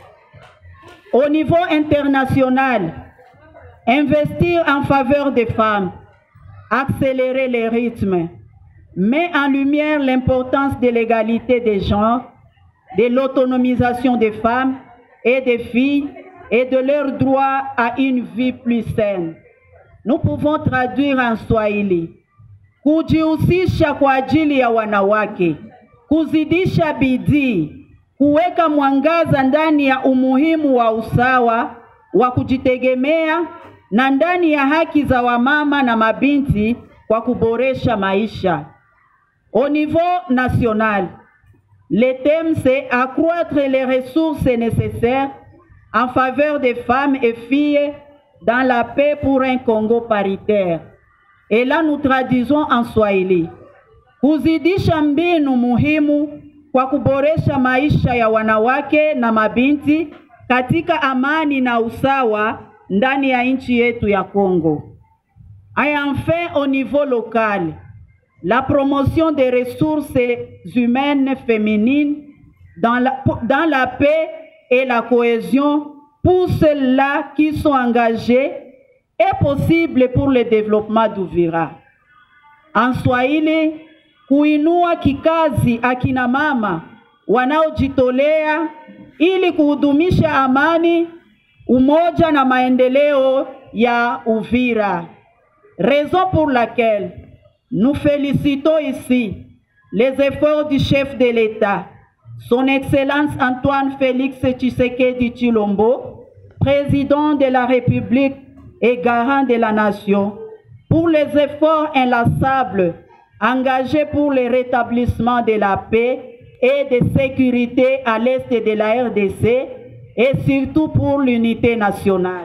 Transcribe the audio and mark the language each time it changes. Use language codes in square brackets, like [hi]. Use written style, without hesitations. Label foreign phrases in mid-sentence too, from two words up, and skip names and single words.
[fr] Au niveau international, investir en faveur des femmes, accélérer les rythmes, met en lumière l'importance de l'égalité des genres, de l'autonomisation des femmes et des filles et de leur droit à une vie plus saine. Nous pouvons traduire en Swahili. [sw] Kujihusisha kwa ajili ya wanawake, kuzidisha bidii, kuweka mwangaza ndani ya umuhimu wa usawa, wa kujitegemea na ndani ya haki za wamama na mabinti kwa kuboresha maisha. [fr] Au niveau national, le thème c'est accroître les ressources nécessaires en faveur des femmes et filles dans la paix pour un Congo paritaire. Et là nous traduisons en Swahili. [sw] Kuzidisha mbinu muhimu kwa kuboresha maisha ya wanawake na mabinti katika amani na usawa ndani ya nchi yetu ya Congo. [fr] Et enfin au niveau local, la promotion des ressources humaines féminines dans la paix et la cohésion pour ceux-là qui sont engagés est possible pour le développement d'Uvira. En Swahili, [sw] kuinua kikazi akina mama wanaojitolea ili kuhudumisha amani, umoja na maendeleo ya Uvira. [fr] Raison pour laquelle nous félicitons ici les efforts du chef de l'État, son Excellence Antoine Félix Tshisekedi Tshilombo, président de la République et garant de la nation, pour les efforts inlassables engagés pour le rétablissement de la paix et de sécurité à l'est de la RDC et surtout pour l'unité nationale.